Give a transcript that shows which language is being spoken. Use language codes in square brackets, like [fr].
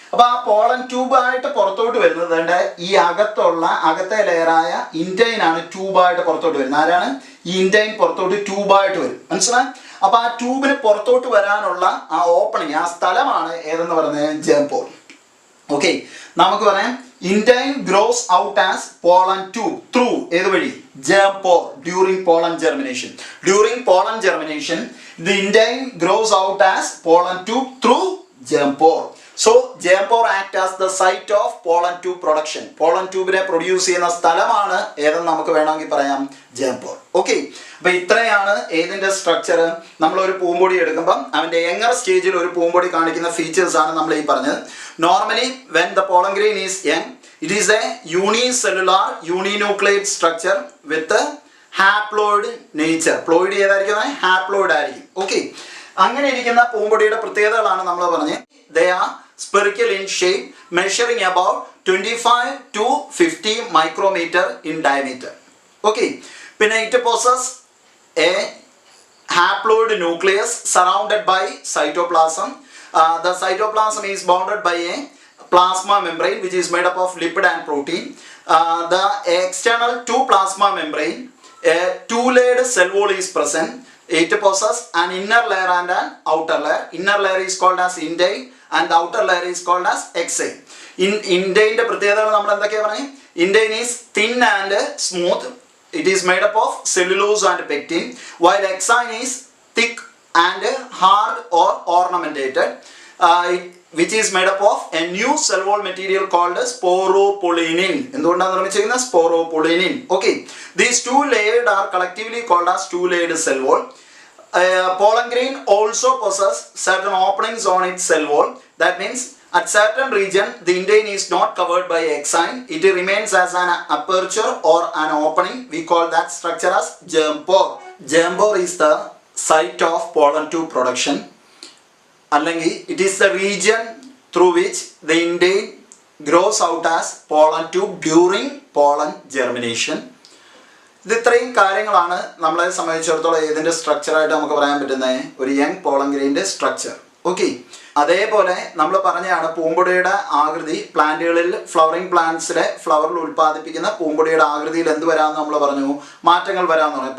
[ml] അപ്പൊ ആ pollen tube ആയിട്ട് പുറത്തോട്ട് വരുന്നത് ഈ അകത്തെ ലെയറായ ഇൻറ്റൈൻ ആണ് ട്യൂബായിട്ട് പുറത്തോട്ട് വരുന്നത്. ആരാണ്? ഈ ഇൻറ്റൈൻ പുറത്തോട്ട് ട്യൂബായിട്ട് വരും. മനസ്സിലായി? അപ്പൊ ആ ട്യൂബിന് പുറത്തോട്ട് വരാനുള്ള ആ ഓപ്പണിങ്, ആ സ്ഥലമാണ് ഏതെന്ന് പറയുന്നത്? ജേം പോർ. ഓക്കെ, നമുക്ക് പറയാം [en] intine grows out as pollen tube through [ml] ഏത് വഴി [en] germ pore during pollen germination. During pollen germination, the intine grows out as pollen tube through germ pore. So germ pore act as the site of pollen tube production. [ml] Pollen tube നെ produce ചെയ്യുന്ന സ്ഥലമാണ് ഏതെന്ന് നമുക്ക് വേണമെങ്കിൽ പറയാം germ pore. Okay, അപ്പോൾ ഇത്രയാണ് ഏതിൻ്റെ സ്ട്രക്ചർ. നമ്മളൊരു പൂമ്പൊടി എടുക്കുമ്പം അവൻ്റെ യങ്ങർ സ്റ്റേജിൽ ഒരു പൂമ്പൊടി കാണിക്കുന്ന ഫീച്ചേഴ്സ് ആണ് നമ്മൾ ഈ പറഞ്ഞത്. [en] Normally when the pollen grain is young, it is a unicellular uninucleate structure with a haploid nature. [ml] പ്ലോയിഡ് ഏതായിരിക്കും? ഹാപ്ലോയിഡ് ആയിരിക്കും. ഓക്കെ, അങ്ങനെ ഇരിക്കുന്ന പൂമ്പൊടിയുടെ പ്രത്യേകതകളാണ് നമ്മൾ പറഞ്ഞത്. [en] They are spherical in shape, measuring about 25 to 50 micrometer in diameter. Okay, പിന്നെ it possesses a haploid nucleus surrounded by cytoplasm. The cytoplasm is bounded by a plasma membrane which is made up of lipid and protein. The external to plasma membrane, a two-layered cell wall is present. It possesses an inner layer and an outer layer. Inner layer is called as intine and the outer layer is called as exine. [ml] Intine പ്രത്യേകതകൾ നമ്മൾ എന്തൊക്കെയാണ് പറഞ്ഞത്? [en] Intine is thin and smooth. It is made up of cellulose and pectin, while exine is thick and hard or ornamentated, which is made up of a new cell wall material called sporopollenin. [ml] എന്തുകൊണ്ടാണ് നിർമ്മിച്ചിരിക്കുന്നത്? [en] Sporopollenin. Okay, these two layered are collectively called as two layered cell wall. Pollen grain also possesses certain openings on its cell wall. That means at certain region the intine is not covered by exine. It remains as an aperture or an opening. We call that structure as germ pore. Germ pore is the site of pollen tube production. അല്ലെങ്കിൽ it is the region through which the intine grows out as pollen tube during pollen germination. [ml] ഇത് ഇത്രയും കാര്യങ്ങളാണ് നമ്മളെ സംബന്ധിച്ചിടത്തോളം ഏതിൻ്റെ സ്ട്രക്ചറായിട്ട് നമുക്ക് പറയാൻ പറ്റുന്നത് ഒരു യങ് പോളൻ ഗ്രെയിൻ്റെ സ്ട്രക്ചർ. ഓക്കെ, അതേപോലെ നമ്മൾ പറഞ്ഞാണ് പൂമ്പൊടിയുടെ ആകൃതി പ്ലാന്റുകളിൽ ഫ്ലവറിംഗ് പ്ലാന്റ്സിലെ ഫ്ലവറിൽ ഉൽപ്പാദിപ്പിക്കുന്ന പൂമ്പൊടിയുടെ ആകൃതിയിൽ എന്ത് വരാമെന്ന് നമ്മൾ പറഞ്ഞു? മാറ്റങ്ങൾ വരാമെന്ന് പറഞ്ഞു.